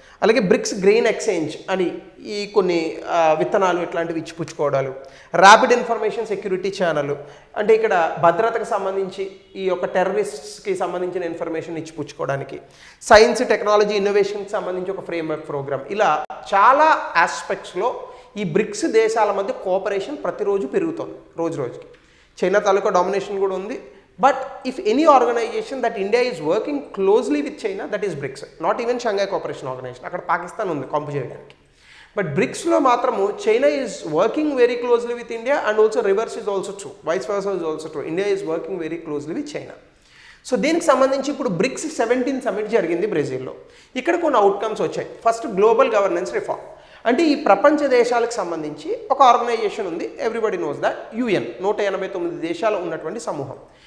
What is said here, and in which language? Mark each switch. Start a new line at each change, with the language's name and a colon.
Telugu: అలాగే bricks grain exchange అని ఈ కొన్ని విత్తనాలు ఇట్లాంటివి ఇచ్చిపుచ్చుకోవడాలు, ర్యాపిడ్ ఇన్ఫర్మేషన్ సెక్యూరిటీ ఛానల్ అంటే ఇక్కడ భద్రతకు సంబంధించి ఈ యొక్క టెర్రరిస్ట్స్కి సంబంధించిన ఇన్ఫర్మేషన్ ఇచ్చిపుచ్చుకోవడానికి, సైన్స్ టెక్నాలజీ ఇన్నోవేషన్కి సంబంధించి ఒక ఫ్రేమ్వర్క్ ప్రోగ్రామ్, ఇలా చాలా ఆస్పెక్ట్స్లో ఈ బ్రిక్స్ దేశాల మధ్య కోఆపరేషన్ ప్రతిరోజు పెరుగుతుంది రోజు రోజుకి. చైనా తాలూకా డామినేషన్ కూడా ఉంది.
English: But if any organization that India is working closely with China, that is BRICS, not even Shanghai Cooperation Organization.
Telugu: అక్కడ పాకిస్తాన్ ఉంది కాంపు చేయడానికి.
English: but
Telugu: బ్రిక్స్లో మాత్రము
English: China is working very closely with India and also reverse is also true, vice versa is also true. India is working very closely with China. So
Telugu: దీనికి సంబంధించి ఇప్పుడు
English: BRICS 17 summit
Telugu: జరిగింది బ్రెజిల్లో. ఇక్కడ కొన్ని అవుట్కమ్స్ వచ్చాయి. ఫస్ట్ గ్లోబల్ గవర్నెన్స్ రిఫార్మ్, అంటే ఈ ప్రపంచ దేశాలకు సంబంధించి ఒక ఆర్గనైజేషన్ ఉంది,
English: everybody knows that,
Telugu: UN 189 దేశాలు ఉన్నటువంటి సమూహం.